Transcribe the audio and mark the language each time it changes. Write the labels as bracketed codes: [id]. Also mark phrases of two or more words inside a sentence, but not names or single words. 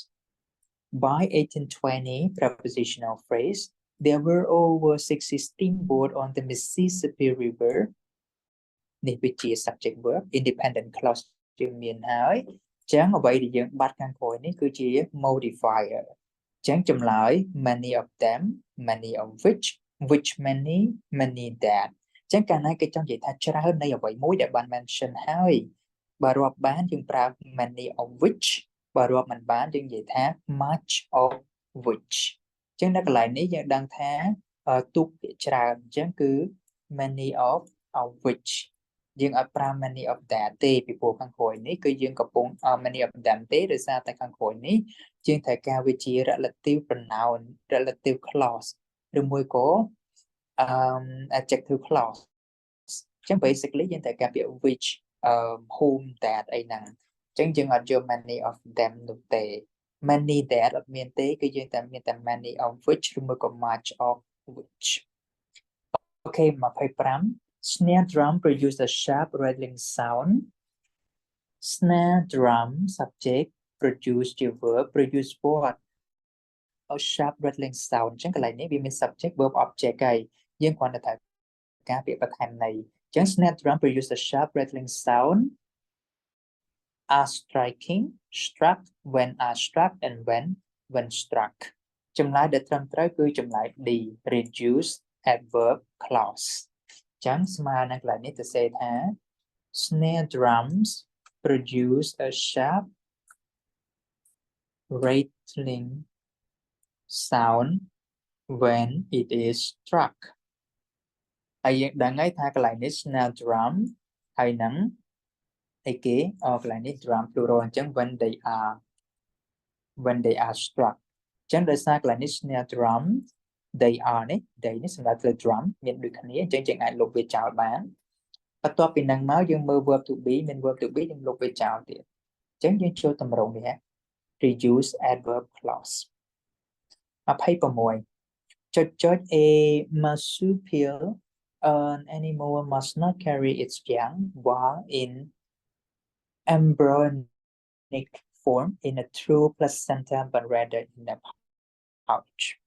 [en] By 1820, prepositional phrase, there were over 60 steamboats on the Mississippi River. Which is subject verb independent clause [km] ជាមានហើយចឹងអ្វីដែលយើងបាត់ខាងក្រោយនេះគឺជា modifier ចឹងចម្លើយ [en] many of them many of which many that [km] ចឹងកាលណាគេចង់និយាយថាច្រើននៃអ្វីមួយដែល បាន mention ហើយបើរាប់បានយើងប្រើ [en] many of which [km] បើរាប់មិនបានយើងនិយាយថា [en] much of which [km] ចឹងនៅកន្លែងនេះយើងដឹងថាទូកភាគច្រើន ចឹងគឺ [en] many of which [km] យើងអត់ប្រើ [en] many of that [km] ទេពីព្រោះខាងក្រោយនេះគឺយើងកំពុង many [en] of them [km] ទេដោយសារតែខាងក្រោយនេះយើងត្រូវការវាជា [en] relative pronoun relative clause [km] ឬមួយក៏ [en] adjective clause [km] ចឹង basically យើងត្រូវការពាក្យ [en] which whom that [km] អីហ្នឹងចឹងយើងអត់យក [en] many of them [km] នោះទេ [en] many that [km] អត់មានទេគឺយើងតែមានតែ [en] many of which [km] ឬមួយក៏ [en] much of which [km] អូខេ25 [en] snare drum produce a sharp rattling sound. Snare drum subject produce ជា verb produce what a sharp rattling sound [km] ចឹងកន្លែងនេះវាមាន [en] subject verb object [km] ហើយយើងគ្រាន់តែត្រូវការពាក្យបន្ថែមន័យចឹង [en] snare drum produce a sharp rattling sound are striking struck when are struck and when struck [km] ចម្លើយដែលត្រឹមត្រូវគឺចម្លើយ D [en] reduce adverb clause [km] ចឹងស្មើនឹងកន្លែងនេះទៅសេថា [en] snare drums produce a sharp rattling sound when it is struck [km] ហើយយើងដឹងហើយថាកន្លែងនេះ [en] snare drum [km] ហើយនឹងអីគេកន្លែងនេះ [en] drum plural [km] អញ្ចឹង when [en] they are struck [km] អញ្ចឹងដោយសារកន្លែងនេះ [en] snare drum they are [km] នេះ they នេះសម្រាប់លើ drum មានដូចគ្នាអញ្ចឹងយើងអាចលុបវាចោលបានបន្ទាប់ពីនឹងមកយើងមើល [en] verb to be [km] មាន [en] verb to be [km] យើងលុបវាចោលទៀតអញ្ចឹងយើងចូលតម្រងនេះ [en] reuse adverb clause 26 ចុច a marsupial an animal must not carry its young while in embryonic form in a true placenta but rather in a pouch.